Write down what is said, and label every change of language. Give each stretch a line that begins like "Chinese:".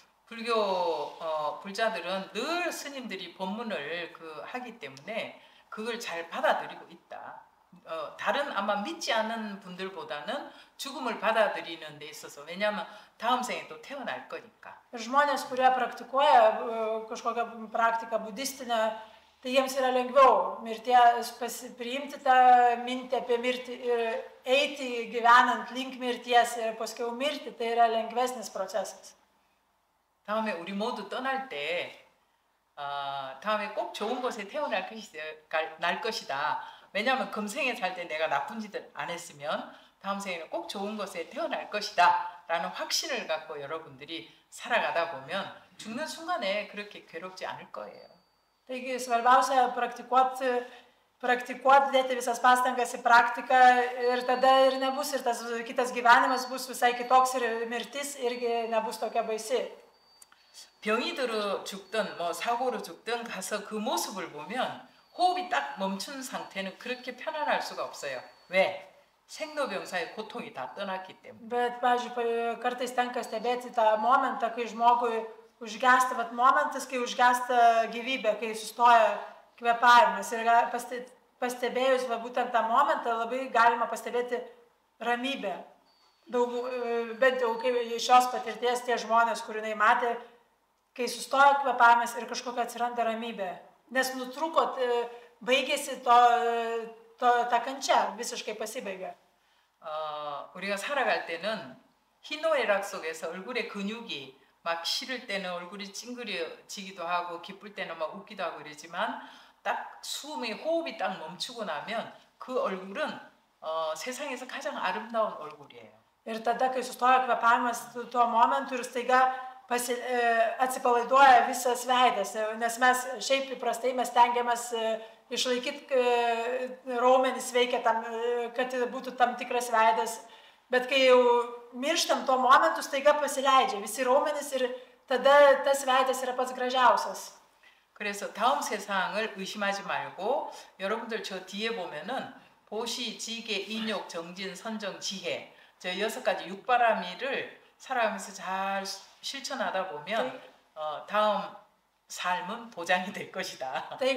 Korean: 불자들은 늘 스님들이 법문을 하기 때문에 그걸 잘 받아들이고 있다. 다른 아마 믿지 않는 분들보다는 죽음을 받아들이는 데 있어서 왜냐하면 다음 생에 또 태어날 거니까.
Lithuanian: Žmonės, kurie praktikuoja kažkokią praktiką budistinę, tai jiems yra lengviau priimti tą mintį apie mirtį ir eiti gyvenant link mirties ir paskui mirti, tai yra lengvesnis procesas.
Korean: 다음에 우리 모두 떠날 때 다음에 꼭 좋은 곳에 태어날 것이다. 왜냐하면 금생에 살 때 내가 나쁜 짓을 안 했으면 다음 생에는 꼭 좋은 곳에 태어날 것이다 라는 확신을 갖고 여러분들이 살아가다 보면 죽는 순간에 그렇게 괴롭지 않을 거예요.
Lithuanian: Taigi svarbiausia praktikuoti, dėti visas pastangas į praktiką ir tada ir nebus ir tas kitas gyvenimas bus visai kitoks ir mirtis irgi nebus tokia baisi.
Korean: 병이 들어 죽든 뭐 사고로 죽든 가서 그 모습을 보면 호흡이 딱 멈춘 상태는 그렇게 편안할 수가 없어요. 왜? 생로병사의 고통이 다 떠났기 때문에.
Lithuanian: Bet, pavyzdžiui, kartais tenka stebėti tą momentą, kai žmogui užgęsta, momentas, kai užgęsta gyvybė, kai sustoja kvėpavimas. Ir pastebėjus būtent tą momentą, labai galima pastebėti ramybę. Bent jau iš šios patirties tie žmonės, kur jinai matė, kai sustoja kvėpavimas ir kažkokia atsiranda ramybė. Nes nutrūko, baigėsi ta kančia, visiškai pasibaigė.
Korean: 우리가 살아갈 때는 희노애락 속에서 얼굴의 근육이 막 싫을 때는 얼굴이 찡그려지기도 하고 기쁠 때는 막 웃기도 하고 그러지만 딱 숨이 호흡이 딱 멈추고 나면 그 얼굴은 세상에서 가장 아름다운 얼굴이에요.
Lithuanian: Ir tada, kai sustoja kvėpavimas tuo momentu ir staiga atsipalaiduoja visas veidas, nes mes šiaip įprastai mes stengiamės išlaikyti raumenis veikia tam, kad būtų tam tikras veidas, bet kai jau mirštam tuo momentu, staiga pasileidžia visi raumenis ir tada tas veidas yra pats gražiausias.
Korean: 그래서 다음 세상을 의심하지 말고 여러분들 저 뒤에 보면은 보시, 지계, 인욕, 정진, 선정, 지혜 저 6가지 육바라미를 살아가면서 잘 실천하다 보면 다음 삶은 보장이 될 것이다.